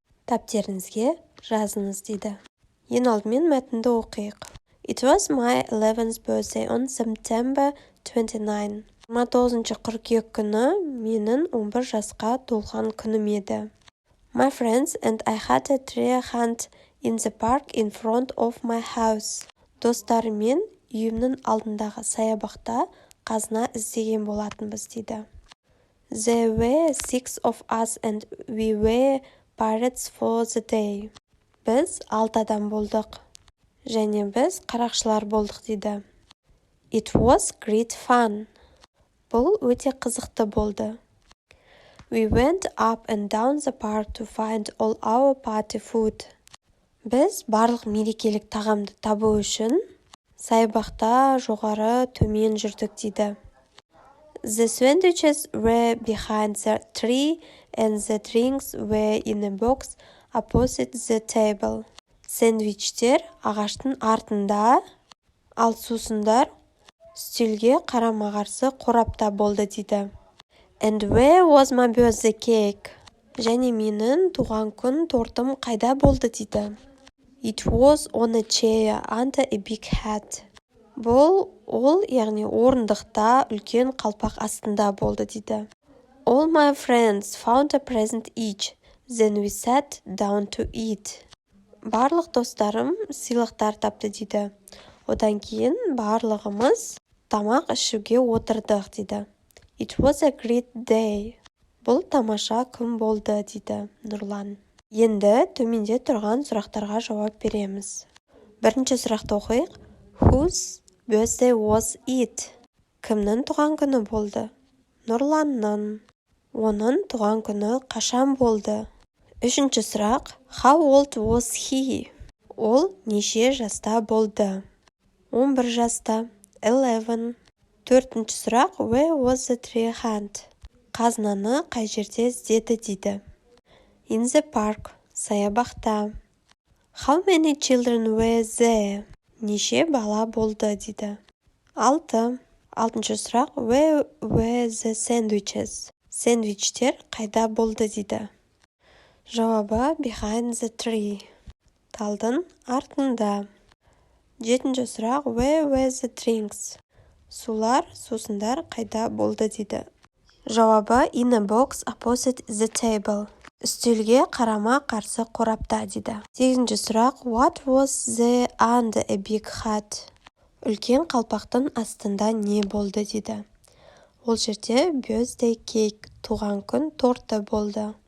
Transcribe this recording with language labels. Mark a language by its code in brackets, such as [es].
[kk] Дәптеріңізге жазыңыз дейді. Ең алдымен мәтінді оқиық. [en] It was my 11th birthday on September 29. [kk] 29 қыркүйек күні менің 11 жасқа толған күнім еді. [en] My friends and I had a treasure hunt in the park in front of my house. [kk] Достарымен үйімнің алдындағы саябақта қазына іздеген болатынбыз дейді. [en] There were 6 of us and we were pirates for the day. [kk] Біз 6 адам болдық. Және біз қарақшылар болдық дейді. [en] It was great fun. [kk] Бұл өте қызықты болды. [en] We went up and down the park to find all our party food. [kk] Біз барлық мерекелік тағамды табу үшін саябақта жоғары төмен жүрдік дейді. [en] The sandwiches were behind the tree and the drinks were in a box opposite the table. [kk] Сэндвичтер ағаштың артында, ал сусындар үстелге қарама-қарсы қорапта болды дейді. [en] And where was my birthday cake? [kk] Және менің туған күн тортым қайда болды дейді. [en] It was on a chair under a big hat. [kk] Бұл ол, яғни орындықта үлкен қалпақ астында болды дейді. [en] All my friends found a present each. Then we sat down to eat. [kk] Барлық достарым сыйлықтар тапты дейді. Одан кейін барлығымыз тамақ ішуге отырдық дейді. [en] It was a great day. [kk] Бұл тамаша күн болды дейді Нұрлан. Енді төменде тұрған сұрақтарға жауап береміз. Бірінші сұрақты оқиық. [en] Whose birthday was it? [kk] Кімнің туған күні болды? Нұрланның. Оның туған күні қашан болды? Үшінші сұрақ. [en] How old was he? [kk] Ол неше жаста болды? 11 жаста. 11. Төртінші сұрақ. [en] Where was the tree found? [kk] Қазынаны қай жерде іздеді дейді. [en] In the park. [kk] Саябақта. [en] How many children were there? [kk] Неше бала болды дейді. 6. Алтыншы сұрақ. [en] Where were the sandwiches? [kk] Сэндвичтер қайда болды дейді. Жауабы [en] behind the tree. [kk] Талдың артында. 7. сұрақ. [en] Where were the drinks? [kk] Сулар, сусындар қайда болды дейді. Жауабы [en] in a box opposite the table. [kk] Үстелге қарама-қарсы қорапта дейді. 8. сұрақ. [en] What was there under a big hat? [kk] Үлкен қалпақтың астында не болды дейді. Ол жерде [en] birthday cake, [kk] туған күн торты болды.